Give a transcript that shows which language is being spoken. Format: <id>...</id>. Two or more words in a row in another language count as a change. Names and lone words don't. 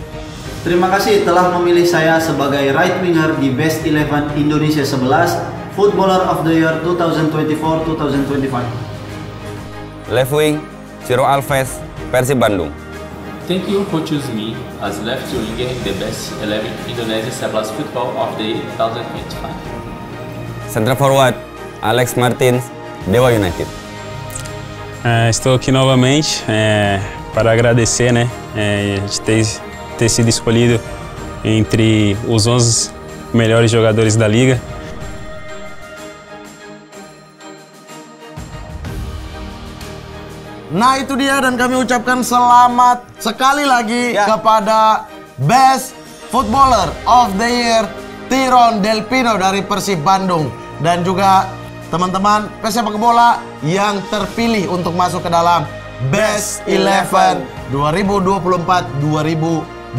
<id>Terima kasih telah memilih saya sebagai</id> <en>right winger</en> <id>di Best 11 Indonesia 11 Footballer of the Year 2024-2025.</id> <en>Left wing, Ciro Alves, Persib Bandung. Thank you for choosing me as left winger in the Best 11 Indonesia 11 Football of the Year 2025. Central forward, Alex Martins, Dewa United.</en> <pt>Estou aqui novamente para agradecer, né, de ter sido escolhido entre os 11 melhores jogadores da liga.</pt> <id>Nah itu dia, dan kami ucapkan selamat sekali lagi kepada Best Footballer of the Year Tyron Delpino dari Persib Bandung, dan juga teman-teman pesepak bola yang terpilih untuk masuk ke dalam Best 11 2024-2025.</id>